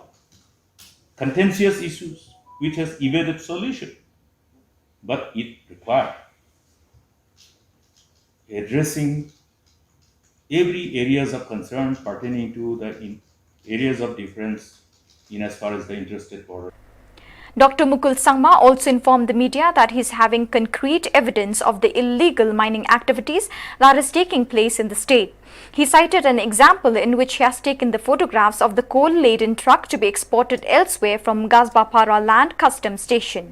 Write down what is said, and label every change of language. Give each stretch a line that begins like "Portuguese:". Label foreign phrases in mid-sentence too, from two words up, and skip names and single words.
English: Contentious issues which has evaded solution, but it required addressing every areas of concern pertaining to the areas of difference in as far as the interstate border. Dr. Mukul Sangma also informed the media that he is having concrete evidence of the illegal mining activities that is taking place in the state. He cited an example in which he has taken the photographs of the coal-laden truck to be exported elsewhere from Gazbapara Land Customs Station,